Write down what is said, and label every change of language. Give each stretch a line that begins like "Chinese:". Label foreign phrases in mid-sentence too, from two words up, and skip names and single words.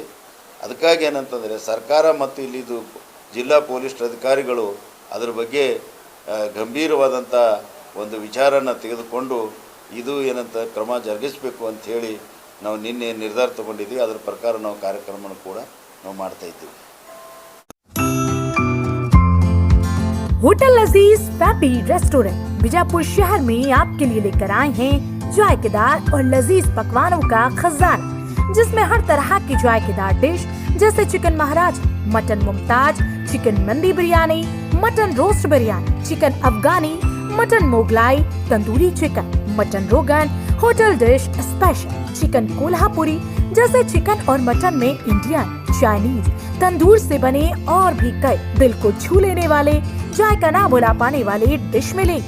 Kannada: ಅದಕ್ಕಾಗಿ ಏನಂತಂದರೆ ಸರ್ಕಾರ ಮತ್ತು ಇಲ್ಲಿದು ಜಿಲ್ಲಾ ಪೊಲೀಸ್ ಅಧಿಕಾರಿಗಳು ಅದರ ಬಗ್ಗೆ ಗಂಭೀರವಾದಂಥ ಒಂದು ವಿಚಾರನ ತೆಗೆದುಕೊಂಡು ಇದು ಏನಂತ ಕ್ರಮ ಜರುಗಿಸಬೇಕು ಅಂಥೇಳಿ ನಾವು ನಿನ್ನೆ ನಿರ್ಧಾರ ತಗೊಂಡಿದ್ದೀವಿ. ಅದರ ಪ್ರಕಾರ ನಾವು ಕಾರ್ಯಕ್ರಮನ ಕೂಡ ನಾವು ಮಾಡ್ತಾ ಇದ್ದೀವಿ.
Hindi: होटल लजीज फैमिली रेस्टोरेंट बीजापुर शहर में आपके लिए लेकर आए हैं जायकेदार और लजीज पकवानों का खजाना, जिसमें हर तरह की जायकेदार डिश जैसे चिकन महाराज, मटन मुमताज, चिकन मंदी बिरयानी, मटन रोस्ट बिरयानी, चिकन अफगानी, मटन मोगलाई, तंदूरी चिकन, मटन रोगन, होटल डिश स्पेशल, चिकन कोल्हापुरी जैसे चिकन और मटन में इंडियन, चाइनीज, तंदूर से बने और भी कई दिल को छू लेने वाले, जायका ना भुला पाने वाले डिश मिलेंगे।